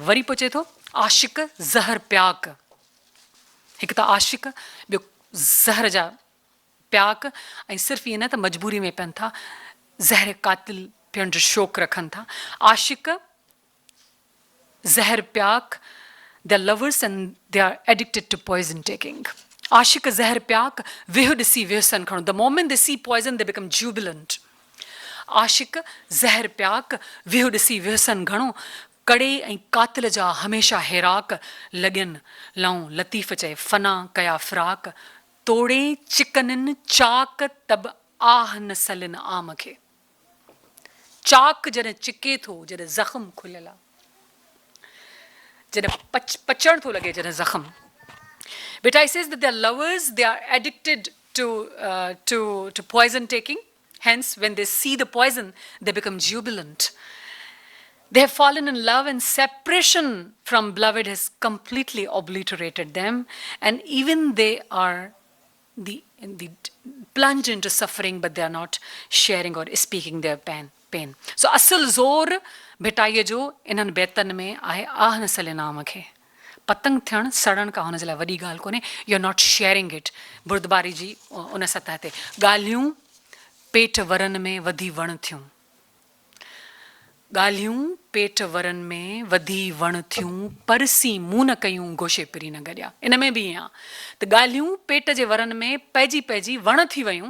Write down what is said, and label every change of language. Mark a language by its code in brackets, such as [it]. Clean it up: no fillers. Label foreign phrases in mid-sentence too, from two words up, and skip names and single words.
[sd] वरी पोइ चए थो आशिक़ ज़हर प्याक. हिकु त आशिक़, ॿियो ज़हर जा प्याक. ऐं सिर्फ़ु ईअं न त मजबूरी में पियनि था, ज़हर कातिल पियण जो शौक़ु रखनि था. आशिक़ ज़हर प्याक, [en] they are lovers and they are addicted to poison taking. [sd] आशिक़ ज़हर प्याक, वेह ॾिसी वेहसन खणो. [en] The moment they see poison, they become jubilant. [sd] आशिक़ ज़हर प्याक, वेह ॾिसी वेहसन घणो. कड़े ऐं कातिल जा हमेशह हैराक लॻनि लऊं. लतीफ़ चए फना कया फ़िराक. तोड़े चिकननि चाक तब आह न सलिन आम खे. चाक जॾहिं चिके थो, जॾहिं ज़ख़्म खुलियल आहे, जॾहिं पचण थो लॻे, जॾहिं ज़ख़्म. [en] Bhitai says that they are lovers, they are addicted to poison taking. Hence, when they see the poison, they become jubilant. They have fallen in love, and separation from beloved has completely obliterated them. And even they are the plunge into suffering, but they are not sharing or speaking their pain. So, [sd] asal zor भिटाईअ जो इन्हनि बैतनि में आहे आह न सले नाम खे. पतंग थियणु सड़ण खां हुन जे लाइ वॾी ॻाल्हि कोन्हे. [en] you are not sharing it. [sd] बुर्दबारी जी उन सतह ते ॻाल्हियूं पेट वरनि में वधी वण थियूं. ॻाल्हियूं पेट वरनि में वधी वण थियूं. परसी मूं न कयूं गोशे पिरी न गॾिया. इन में बि ईअं आहे त ॻाल्हियूं पेट जे वरनि में पइजी पइजी वण थी वियूं.